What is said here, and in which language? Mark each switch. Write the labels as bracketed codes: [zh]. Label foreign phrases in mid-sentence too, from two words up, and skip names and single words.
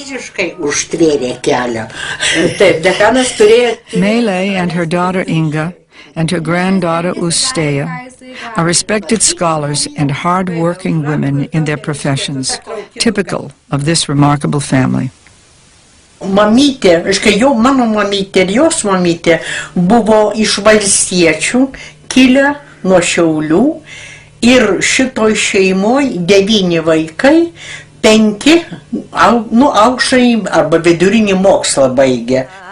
[en] Mele and her daughter Inga and her granddaughter Usteya are respected scholars and hard-working women in their professions, typical of this remarkable family. [lt] Mamytė, reiškia, mano mamytė ir jos mamytė buvo iš valstiečių, kilę nuo Šiaulių, ir šitoj šeimoj 9 vaikai, 5 aukštąjį arba vidurinį mokslą baigė.